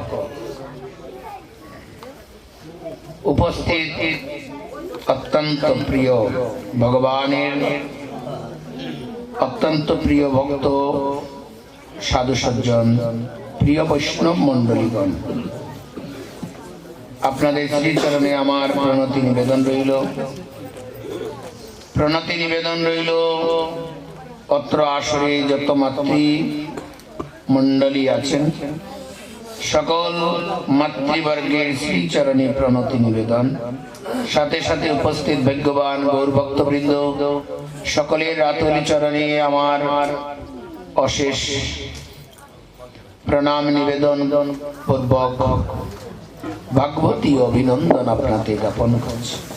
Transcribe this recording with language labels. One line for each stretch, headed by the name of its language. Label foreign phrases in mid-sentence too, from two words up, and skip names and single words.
Bangla: উপস্থিত অত্যন্ত প্রিয় ভগবানের অত্যন্ত প্রিয় ভক্ত সাধু সজ্জন প্রিয় বৈষ্ণব মণ্ডলীগণ আপনাদের শ্রীচরণে আমার প্রণতি নিবেদন রইল অত্র আসরে যত মাতৃ মণ্ডলী আছেন সকল মাতৃবর্গের শ্রীচরণে প্রণতি নিবেদন সাথে সাথে উপস্থিত ভাগ্যবান গৌর ভক্তবৃন্দ সকলের রাতুল চরণে আমার অশেষ প্রণাম নিবেদন পূর্বক ভাগবতী অভিনন্দন আপনাদের জ্ঞাপন করছি।